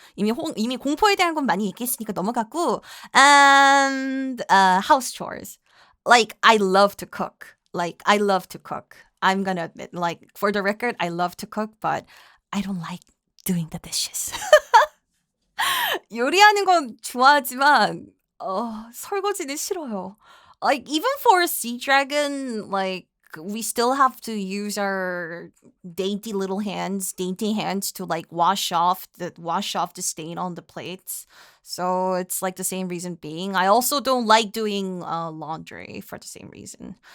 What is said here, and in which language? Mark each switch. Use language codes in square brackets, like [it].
[ko] 이미 공포에 대한 건 많이 얘기했으니까 넘어갔고, [en] and house chores. Like I love to cook. Like, I love to cook. I'm gonna admit, like, for the record, I love to cook, but I don't like doing the dishes. [ko] 요리하는 건 좋아하지만 설거지는 싫어요. [en] Like even for a sea dragon, like we still have to use our dainty hands to like wash off the stain on the plates. So it's like the same reason being. I also don't like doing laundry for the same reason.